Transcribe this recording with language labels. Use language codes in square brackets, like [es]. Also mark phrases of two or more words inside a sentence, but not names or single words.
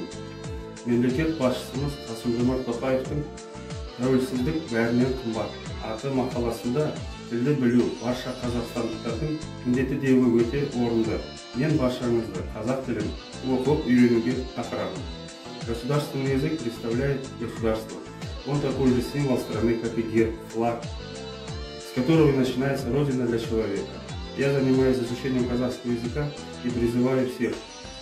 [kk] Мемлекет басшысымыз Қасым-Жомарт Тоқаевтың тәуелсіздік бәрінен қымбат атты мақаласында тілді білу барша қазақстандықтардың міндеті деуі өте орынды. Мен баршаңызды қазақ тілін оқып үйренуге шақырамын. [ru] Государственный язык представляет государство. Он такой же символ страны, как и герб, флаг, с которого и начинается родина для человека. Я занимаюсь изучением казахского языка и призываю всех